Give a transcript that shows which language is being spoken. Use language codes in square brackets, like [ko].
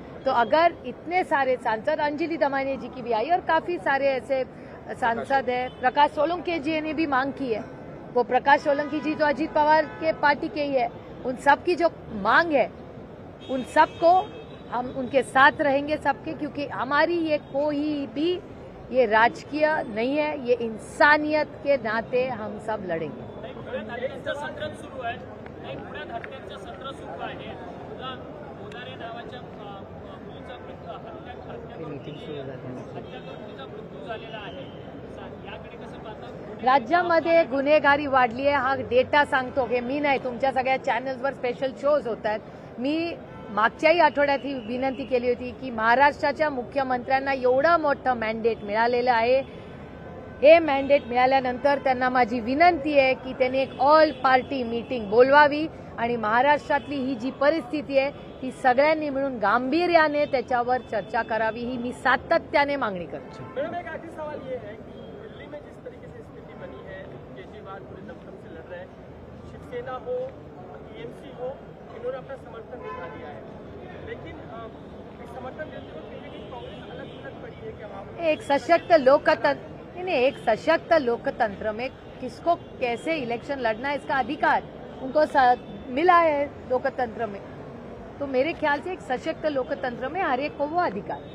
[hi] तो अगर इतने सारे सांसद, अंजलि दमानिया जी की भी आई और काफी सारे ऐसे सांसद है, प्रकाश सोलंकी जी ने भी मांग की है, वो प्रकाश सोलंकी जी तो अजीत पवार के पार्टी के ही है, उन सब की जो मांग है उन सबको हम उनके साथ रहेंगे सबके, क्योंकि हमारी ये कोई भी ये राजकीय नहीं है, ये इंसानियत के नाते हम सब लड़ेंगे। [mr] हत्यांचं सत्र सुरू आहे, पुण्यात हत्यांचं सत्र सुरू आहे। तुला मोदारे नावाच्या मुलीचा हत्या करून तिचा मृत्यू झालेला आहे, याकडे कसं पाहता? राज्यामध्ये गुन्हेगारी वाढली आहे, हा डेटा सांगतो की मी नाही, तुमच्या सगळ्या चॅनल्सवर स्पेशल शोज होत आहेत। मी मागच्याही आठवड्यात ही विनंती केली होती की महाराष्ट्राच्या मुख्यमंत्र्यांना एवढं मोठं मॅन्डेट मिळालेलं आहे, हे मॅन्डेट मिळाल्यानंतर त्यांना माझी विनंती आहे की त्यांनी एक ऑल पार्टी मीटिंग बोलवावी आणि महाराष्ट्रातली ही जी परिस्थिती आहे ती सगळ्यांनी मिळून गांभीर्याने त्याच्यावर चर्चा करावी, ही मी सातत्याने मागणी करते। [hi] मैडम, एक आखिरी सवाल ये है कि दिल्ली में जिस तरीके से स्थिति बनी है, केजरीवाल पूरे दमखम से लड़ रहे हैं, शिवसेना हो, टीएमसी हो, इन्होंने अपना समर्थन दिखा दिया है, लेकिन इस समर्थन देते हुए कहीं ना कहीं कांग्रेस अलग अलग पड़ी है क्या? एक सशक्त लोकतंत्र, नहीं, एक सशक्त लोकतंत्र में किसको कैसे इलेक्शन लड़ना है इसका अधिकार उनको मिला है लोकतंत्र में, तो मेरे ख्याल से एक सशक्त लोकतंत्र में हर एक को वो अधिकार।